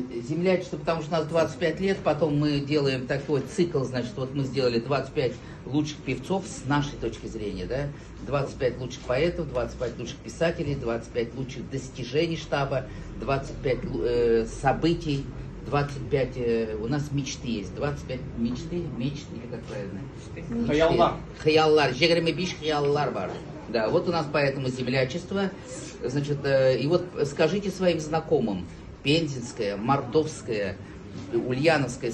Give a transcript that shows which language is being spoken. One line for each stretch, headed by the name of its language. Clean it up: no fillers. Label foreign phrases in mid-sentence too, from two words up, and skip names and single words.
Russian: Землячество, потому что у нас 25 лет, потом мы делаем такой цикл, значит, вот мы сделали 25 лучших певцов с нашей точки зрения, да, 25 лучших поэтов, 25 лучших писателей, 25 лучших достижений штаба, 25 событий, 25, у нас мечты есть, 25 мечты, или как правильно?
Tatar: Хаяллар. Хаяллар, жегреме биш хаяллар бар.
Russian: Да, вот у нас поэтому землячество, значит, и вот скажите своим знакомым, пензенское, мордовское, ульяновское,